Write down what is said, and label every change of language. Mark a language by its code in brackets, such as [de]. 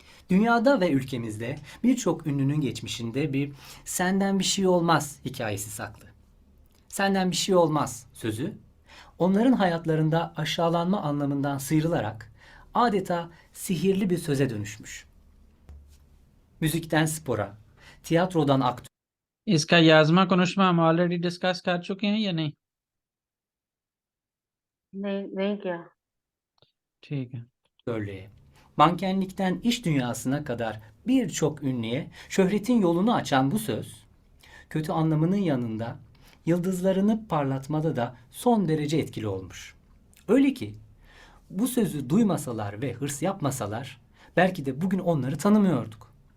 [tr] Dünyada ve ülkemizde birçok ünlünün geçmişinde bir "senden bir şey olmaz" hikayesi saklı. Senden bir şey olmaz sözü onların hayatlarında aşağılanma anlamından sıyrılarak adeta sihirli bir söze dönüşmüş. Müzikten spora, tiyatrodan [hi] इसका [tr] याजमा konuşma [hi] हम already discuss कर चुके हैं या नहीं? नहीं नहीं क्या। ठीक है। [tr] aktörlüğe, mankenlikten iş dünyasına kadar birçok ünlüye şöhretin yolunu açan bu söz, kötü anlamının yanında yıldızlarını parlatmada da son derece etkili olmuş. Öyle ki bu sözü duymasalar ve hırs yapmasalar belki de bugün onları tanımıyorduk.